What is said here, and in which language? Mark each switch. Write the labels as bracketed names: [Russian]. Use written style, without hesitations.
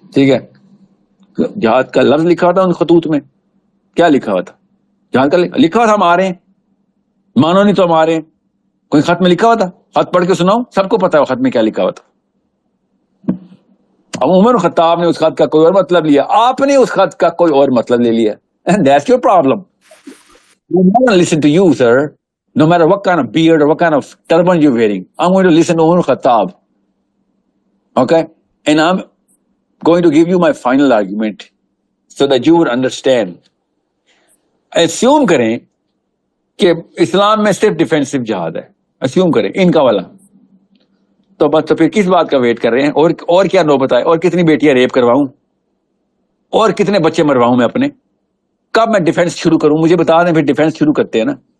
[Urdu] ٹھیک ہے، جہاد کا لفظ لکھا تھا ان خطوط میں، کیا لکھا ہوا تھا؟ جہاد کا لکھا تھا ہمارے ہیں، مانو نہیں تو ہمارے ہیں. کوئی خط میں لکھا ہوا تھا؟ خط پڑھ کے سناؤ، سب کو پتا ہے خط میں کیا لکھا ہوا تھا. اب عمر خطاب نے اس خط کا کوئی اور مطلب لیا، آپ نے اس خط کا کوئی اور مطلب لے لیا. [English] And that's your problem. I'm not going to listen to you, sir. No matter what kind of beard or what kind of turban you're wearing, I'm going to listen to Umar Khattab. Okay? And I'm going to give you my final argument so that you would understand. [Urdu] Assume کریں کہ اسلام میں صرف defensive جہاد ہے، assume کریں ان کا والا، تو بس تو پھر کس بات کا ویٹ کر رہے ہیں؟ اور کیا نوبت آئے؟ اور کتنی بیٹیاں ریپ کرواؤں؟ اور کتنے بچے مرواؤں میں اپنے؟ کب میں ڈیفینس شروع کروں؟ مجھے بتا دیں، پھر ڈیفینس شروع کرتے ہیں نا.